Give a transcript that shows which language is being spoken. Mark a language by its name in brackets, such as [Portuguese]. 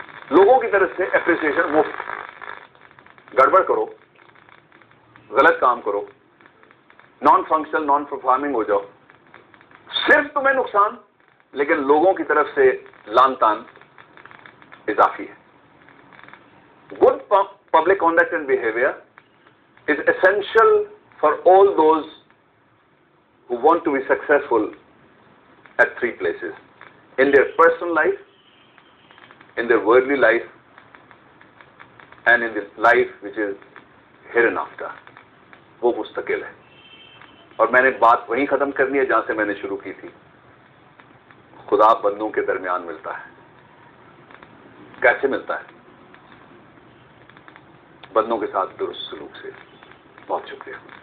[Urdu] لوگوں کی طرف سے اپریسیشن مفت. گڑبڑ کرو، غلط کام کرو، نان فنکشنل، نان پرفارمنگ ہو جاؤ، صرف تمہیں نقصان، لیکن لوگوں کی طرف سے لان تان اضافی ہے. [English] Good public conduct and behaviour is essential for all those who want to be successful at three places: in their personal life, in their worldly life, and in the life which is hereinafter. [Urdu] وہ مستقل ہے. اور میں نے بات وہیں ختم کرنی ہے جہاں سے میں نے شروع کی تھی. خدا بندوں کے درمیان ملتا ہے. کیسے ملتا ہے؟ بندوں کے ساتھ درست سلوک سے. بہت شکریہ.